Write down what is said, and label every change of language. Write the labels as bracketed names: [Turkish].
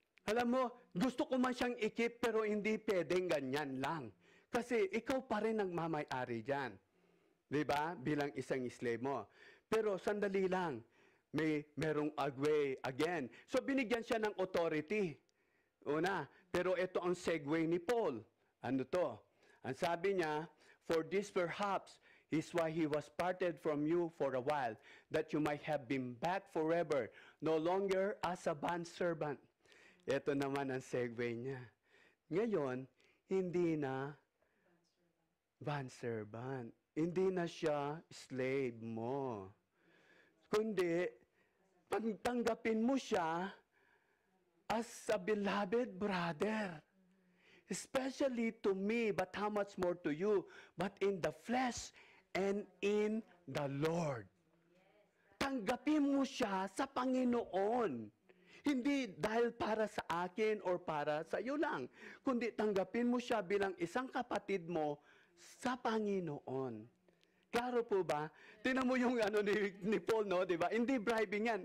[Filipino] Alam mo, gusto ko man siyang ikip pero hindi pwedeng ganyan lang. Kasi ikaw pa rin ang mamay-ari dyan. Diba? Bilang isang slave mo. Pero sandali lang, merong agway again. So binigyan siya ng authority. Una, pero ito ang segue ni Paul. Ano to? Ang sabi niya, [English] for this perhaps is why he was parted from you for a while, that you might have been back forever, no longer as a bondservant. [Filipino] Ito naman ang segue niya. Ngayon, hindi na bondservant. Hindi na siya slave mo. Kundi, pagtanggapin mo siya [English] as a beloved brother. Especially to me, but how much more to you, but in the flesh and in the Lord. [Filipino] Tanggapin mo siya sa Panginoon. Hindi dahil para sa akin or para sa iyo lang, kundi tanggapin mo siya bilang isang kapatid mo sa Panginoon. Klaro po ba? Tingnan mo yung ano ni Paul, no? Diba? Hindi bribing yan.